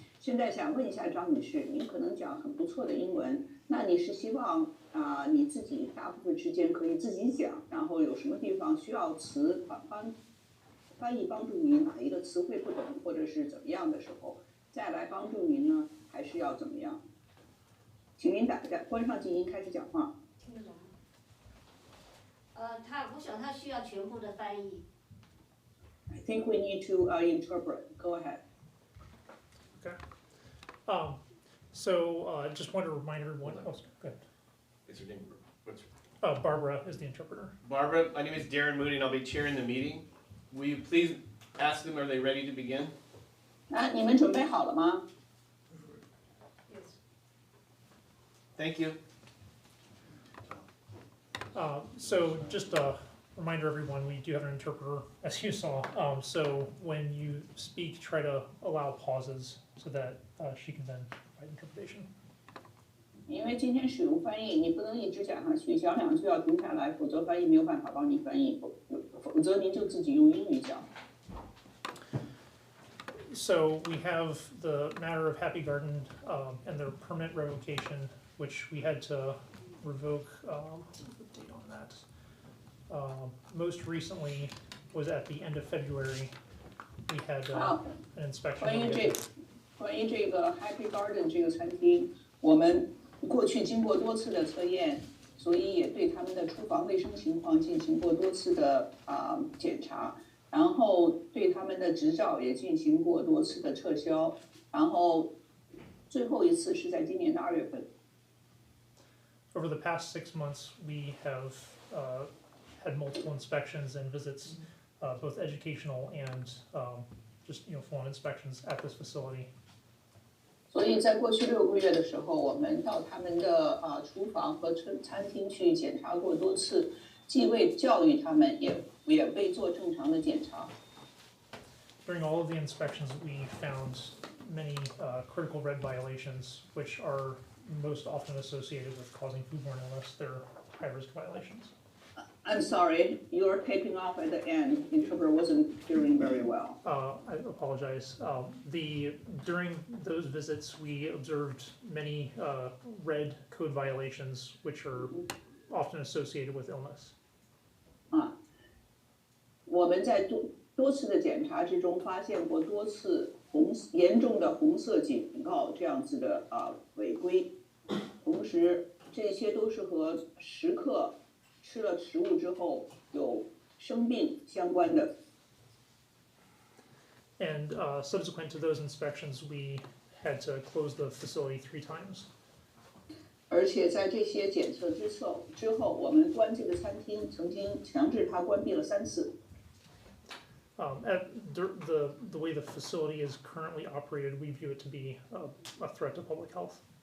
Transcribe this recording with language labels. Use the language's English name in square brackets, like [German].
[Chinese] 现在想问一下张女士，您可能讲很不错的英文，那你是希望你自己大部分时间可以自己讲，然后有什么地方需要词翻译帮助您哪一个词汇不懂或者是怎么样的时候，再来帮助您呢？还是要怎么样？请您关上静音，开始讲话。听得懂吗？我想他需要全部的翻译。 [English] I think we need to interpret. Go ahead. Okay. So just want to remind everyone. Oh, go ahead. Is her name? What's Barbara is the interpreter. Barbara, my name is Darren Moody and I'll be chairing the meeting. Will you please ask them, are they ready to begin? [Chinese] 你们准备好了吗？ [English] Thank you. So just a reminder, everyone, we do have an interpreter, as you saw. So when you speak, try to allow pauses so that she can then provide interpretation. [Chinese] 因为今天使用翻译，你不能一直讲下去，讲两句要停下来，否则翻译没有办法帮你翻译，否则您就自己用英语讲。 [English] So we have the matter of Happy Garden and their permit revocation, which we had to revoke. What's the date on that? Most recently was at the end of February. We had an inspection. [Chinese] 关于这个 Happy Garden 这个餐厅，我们过去经过多次的测验，所以也对他们的厨房卫生情况进行过多次的检查。然后对他们的执照也进行过多次的撤销，然后最后一次是在今年的2月份。 [English] Over the past 6 months, we have had multiple inspections and visits, both educational and just full-on inspections at this facility. [Chinese] 所以在过去6个月的时候，我们到他们的厨房和餐厅去检查过多次，既为教育他们，也为做正常的检查。 [English] During all of the inspections, we found many critical red violations, which are most often associated with causing foodborne illness. They're high-risk violations. I'm sorry, you're taping off at the end. Interpreter wasn't hearing very well. I apologize. During those visits, we observed many red code violations, which are often associated with illness. [Chinese] 我们在多次的检查之中发现过多次严重的红色警告这样子的违规，同时这些都是和食客吃了食物之后有生病相关的。 [English] And subsequent to those inspections, we had to close the facility 3 times. [Chinese] 而且在这些检测之后，我们关这个餐厅曾经强制它关闭了3次。 [English] The way the facility is currently operated, we view it to be a threat to public health.